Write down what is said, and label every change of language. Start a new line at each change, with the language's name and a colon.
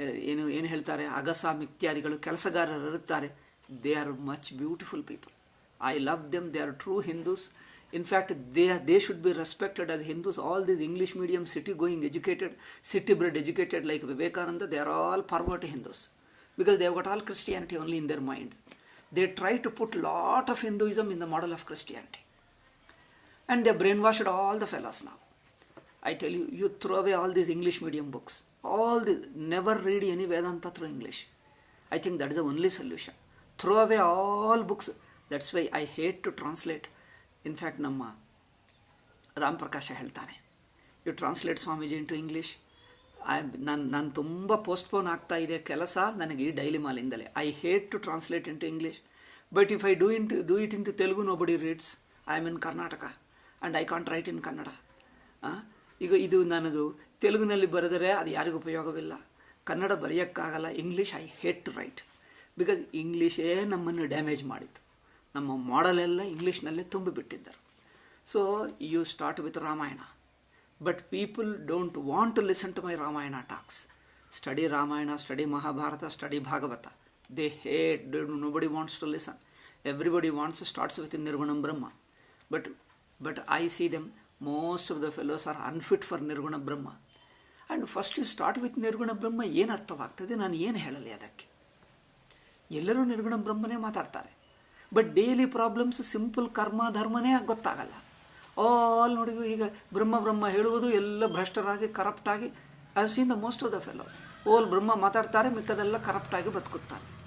Kannada: ಏನು ಹೇಳ್ತಾರೆ, ಅಗಸ ಇತ್ಯಾದಿಗಳು ಕೆಲಸಗಾರರು ಇರುತ್ತಾರೆ.
English: They are much beautiful people. I love them. They are true Hindus. In fact, they should be respected as Hindus. All these English medium, city-going educated, city-bred educated like Vivekananda, they are all pervert Hindus, because they have got all Christianity only in their mind. They try to put lot of Hinduism in the model of Christianity. And they brainwashed all the fellows now. I tell you, you throw away all these English medium books. Never read any Vedanta through English. I think that is the only solution. Throw away all books. That's why I hate to translate. In fact,
Kannada: ನಮ್ಮ ರಾಮ್ ಪ್ರಕಾಶ ಹೇಳ್ತಾನೆ,
English: You translate Swamiji into English.
Kannada: ನಾನು ತುಂಬ postpone ಆಗ್ತಾ ಇದೆ ಕೆಲಸ ನನಗೆ ಈ daily ಮಾಲಿಂದಲೇ.
English: I hate to translate into English, but if I do it into Telugu nobody reads. I am in Karnataka and I can't write in Kannada.
Kannada: ಈಗ ಇದು ನನ್ನದು ತೆಲುಗಿನಲ್ಲಿ ಬರೆದರೆ ಅದು ಯಾರಿಗೂ ಉಪಯೋಗವಿಲ್ಲ. Kannada ಬರೆಯೋಕ್ಕಾಗಲ್ಲ, English
English: I hate to write, because
Kannada: ಇಂಗ್ಲೀಷೇ ನಮ್ಮನ್ನು ಡ್ಯಾಮೇಜ್ ಮಾಡಿತು. ನಮ್ಮ ಮಾಡಲೆಲ್ಲ ಇಂಗ್ಲೀಷ್ನಲ್ಲೇ ತುಂಬಿಬಿಟ್ಟಿದ್ದರು.
English: So you start with Ramayana, but people don't want to listen to my Ramayana talks. Study Ramayana, study Mahabharata, study Bhagavata. They hate, nobody wants to listen. Everybody starts with Nirgunam Brahma. But I see them, most of the fellows are unfit for Nirguna Brahma. And first you start with Nirguna Brahma,
Kannada: ಏನು ಅರ್ಥವಾಗ್ತದೆ, ನಾನು ಏನು ಹೇಳಲಿ ಅದಕ್ಕೆ? ಎಲ್ಲರೂ ನಿರ್ಗುಣ ಬ್ರಹ್ಮನೇ ಮಾತಾಡ್ತಾರೆ, but daily problems simple ಕರ್ಮ ಧರ್ಮನೇ ಗೊತ್ತಾಗಲ್ಲ. ಆಲ್ ನೋಡಿ, ಈಗ ಬ್ರಹ್ಮ ಹೇಳುವುದು ಎಲ್ಲ ಭ್ರಷ್ಟರಾಗಿ ಕರಪ್ಟಾಗಿ.
English: I have seen the most of the fellows ಓಲ್ ಬ್ರಹ್ಮ
Kannada: ಮಾತಾಡ್ತಾರೆ, ಮಿಕ್ಕದೆಲ್ಲ ಕರಪ್ಟಾಗಿ ಬದುಕುತ್ತಾರೆ.